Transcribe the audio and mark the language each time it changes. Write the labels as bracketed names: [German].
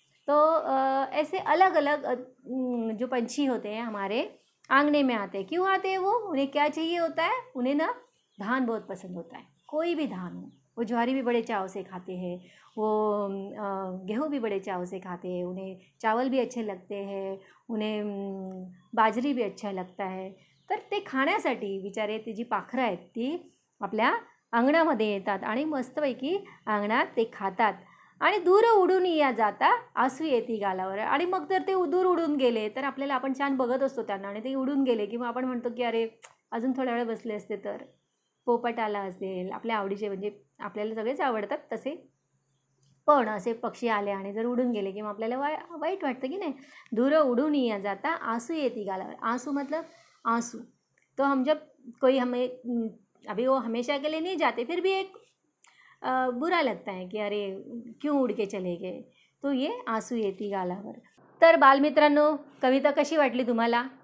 [Hindi] तो ऐसे अलग अलग जो पंछी होते हैं हमारे आंगने में आते हैं। क्यों आते हैं वो? उन्हें क्या चाहिए होता है? उन्हें ना धान बहुत पसंद होता है, कोई भी धान हो, वो ज्वारी भी बड़े चाव से खाते हैं, वो गेहूँ भी बड़े चाव से खाते हैं, उन्हें चावल भी अच्छे लगते हैं, उन्हें बाजरी भी अच्छा लगता [Marathi] आहे. तर ते खाण्यासाठी बिचारे ती जी पाखरं आहेत ती आपल्या अंगणामध्ये येतात आणि मस्तपैकी अंगणात ते खातात. आणि दूर उडून या जाता आसू येती गालावर. आणि मग जर ते दूर उडून गेले तर आपल्याला, आपण छान बघत असतो त्यांना आणि ते उडून गेले की मग आपण म्हणतो की अरे अजून थोडा वेळ बसले असते तर. पोपट आला असेल आपल्या आवडीचे, म्हणजे आपल्याला सगळेच आवडतात तसे, पण असे पक्षी आले आणि जर उडून गेले की मग आपल्याला वाईट वाटतं की नाही. दूर उडून या जाता आंसू येती गालावर. [Hindi] आंसू मतलब आंसू. तो हम जब कोई हमें अभी वो हमेशा के लिए नहीं जाते, फिर भी एक बुरा लगता है की अरे क्यों उड के चले गए. तो ये [Marathi] आंसू येती गालावर. तर बालमित्रांनो, कविता कशी वाटली तुम्हाला?